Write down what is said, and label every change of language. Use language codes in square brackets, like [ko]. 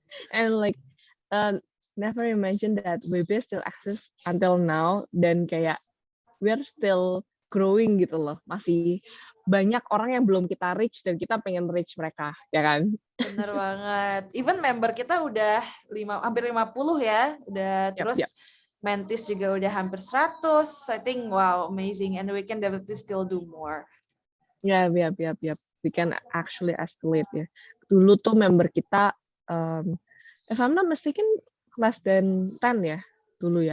[en] And like never imagine that WB still exist until now, [id] dan kayak [en] we're still growing [id] gitu loh. Masih banyak orang yang belum kita reach dan kita pengen reach mereka, ya kan? Bener banget. [en] Even [id] member kita udah hampir 50 ya. Udah terus Mentis juga udah hampir 100. [en] I think wow, amazing, and we can definitely still do more. Ya. We can actually escalate ya. [id] Dulu tuh member kita [en] if I'm not mistaken less than 10 [id] ya dulu ya.